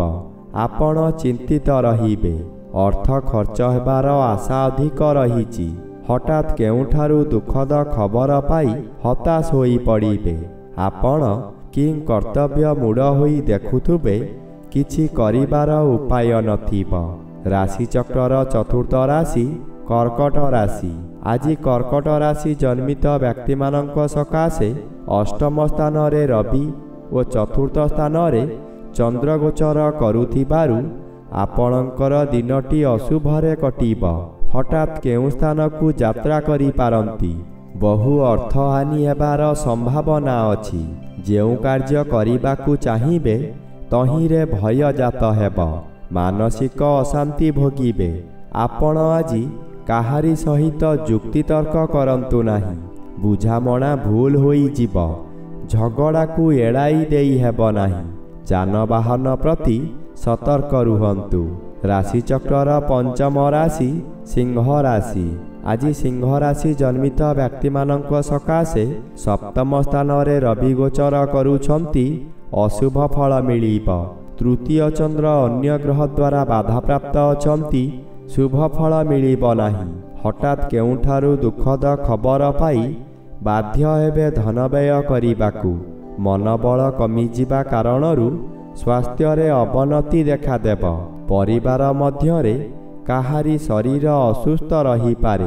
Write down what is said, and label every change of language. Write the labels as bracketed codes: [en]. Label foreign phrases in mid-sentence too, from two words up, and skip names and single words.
[or] ଆପଣ ଚିନ୍ତିତ ରହିବେ। ଅର୍ଥ ଖର୍ଚ୍ଚ ହେବାର ଆଶା ଅଧିକ ରହିଛି। ହଠାତ କେଉଁଠାରୁ ଦୁଃଖଦ ଖବର ପାଇ ହତାଶ ହୋଇ ପଡ଼ିବେ। ଆପଣ କି କର୍ତ୍ତବ୍ୟ ମୂଢ଼ ହୋଇ ଦେଖୁଥିବେ କିଛି କରିବାର ଉପାୟ ନଥିବ। ରାଶିଚକ୍ରର ଚତୁର୍ଥ ରାଶି କର୍କଟ ରାଶି ଆଜି କର୍କଟ ରାଶି ଜନ୍ମିତ ବ୍ୟକ୍ତିମାନଙ୍କ ସକାଶେ ଅଷ୍ଟମ ସ୍ଥାନ ରେ ରବି ଓ ଚତୁର୍ଥ ସ୍ଥାନ ରେ ଚନ୍ଦ୍ର ଗୋଚର କରୁଥିବାରୁ ଆପଣଙ୍କର ଦିନଟି ଅଶୁଭରେ କଟିବ। ହଠାତ କେଉଁ ସ୍ଥାନ କୁ ଯାତ୍ରା କରି ପାରନ୍ତି। ବହୁ ଅର୍ଥହାନି ହେବାର ସମ୍ଭାବନା ଅଛି। ଯେଉଁ କାର୍ଯ୍ୟ କରିବାକୁ ଚାହିଁବେ ତହିଁରେ ଭୟ ଜାତ ହେବ। ମାନସିକ ଅଶାନ୍ତି ଭୋଗିବେ। ଆପଣ ଆଜି କାହାରି ସହିତ ଯୁକ୍ତି ତର୍କ କରନ୍ତୁ ନାହିଁ। ବୁଝାମଣା ଭୁଲ ହୋଇ ଯିବ। ଝଗଡ଼ା କୁ ଏଡ଼ାଇ ଦେଇ ହେବ ନାହିଁ। ଯାନବାହାନ ପ୍ରତି ସତର୍କ ରୁହନ୍ତୁ। ରାଶିଚକ୍ରର ପଞ୍ଚମ ରାଶି ସିଂହ ରାଶି ଆଜି ସିଂହ ରାଶି ଜନ୍ମିତ ବ୍ୟକ୍ତିମାନଙ୍କ ସକାଶେ ସପ୍ତମ ସ୍ଥାନ ରେ ରବି ଗୋଚର କରୁଛନ୍ତି ଅଶୁଭ ଫଳ ମିଳିବ। ତୃତୀୟ ଚନ୍ଦ୍ର ଅନ୍ୟ ଗ୍ରହ ଦ୍ୱାରା ବାଧା ପ୍ରାପ୍ତ ଅଛନ୍ତି ଶୁଭ ଫଳ ମିଳିବ ନାହିଁ। ହଠାତ କେଉଁଠାରୁ ଦୁଃଖଦ ଖବର ପାଇ ବାଧ୍ୟ ହେବେ ଧନ ବ୍ୟୟ କରିବାକୁ। ମନୋବଳ କମିଯିବା କାରଣରୁ ସ୍ୱାସ୍ଥ୍ୟ ରେ ଅବନତି ଦେଖାଦେବ। ପରିବାର ମଧ୍ୟରେ କାହାରି ଶରୀର ଅସୁସ୍ଥ ରହି ପାରେ।